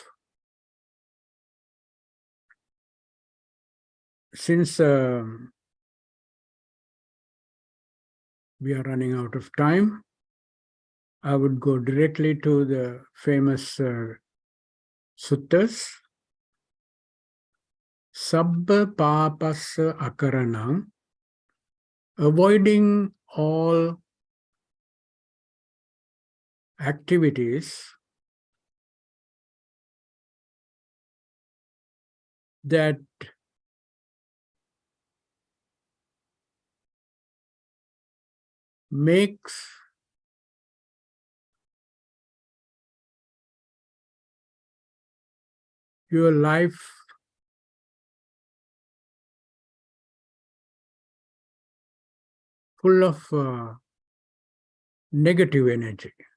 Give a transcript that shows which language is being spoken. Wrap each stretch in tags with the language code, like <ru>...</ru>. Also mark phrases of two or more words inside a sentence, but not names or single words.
<en>Since we are running out of time, I would go directly to the famous suttas.</en> <pi>Sabba papassa akaranam,</pi> <en>avoiding all activities that makes your life full of negative energy.</en>